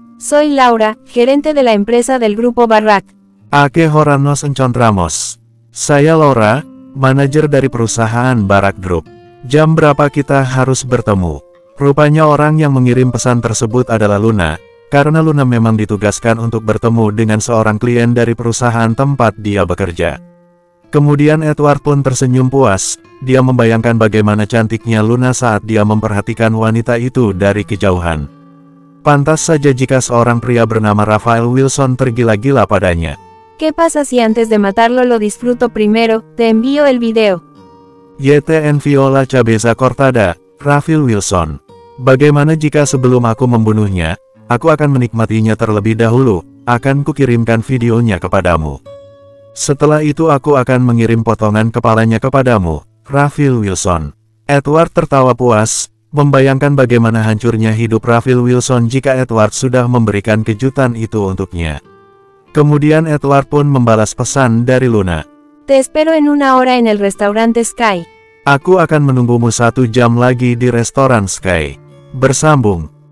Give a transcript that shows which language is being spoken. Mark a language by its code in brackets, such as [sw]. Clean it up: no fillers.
[es] Soy Laura, gerente de la empresa del grupo Barrack. ¿A qué hora nos encontramos? [id] Saya Laura, manajer dari perusahaan Barrack Group. Jam berapa kita harus bertemu? Rupanya orang yang mengirim pesan tersebut adalah Luna, karena Luna memang ditugaskan untuk bertemu dengan seorang klien dari perusahaan tempat dia bekerja. Kemudian Edward pun tersenyum puas, dia membayangkan bagaimana cantiknya Luna saat dia memperhatikan wanita itu dari kejauhan. Pantas saja jika seorang pria bernama Raphael Wilson tergila-gila padanya. [es] ¿Qué pasa si antes de matarlo lo disfruto primero? Te envío el video. Yete envió la cabeza cortada, Raphael Wilson. [id] Bagaimana jika sebelum aku membunuhnya, aku akan menikmatinya terlebih dahulu, akan kukirimkan videonya kepadamu. Setelah itu aku akan mengirim potongan kepalanya kepadamu, Raphael Wilson. Edward tertawa puas, membayangkan bagaimana hancurnya hidup Raphael Wilson jika Edward sudah memberikan kejutan itu untuknya. Kemudian Edward pun membalas pesan dari Luna. [es] Te espero en una hora en el restaurante Sky. [id] Aku akan menunggumu 1 jam lagi di restoran Sky. Bersambung.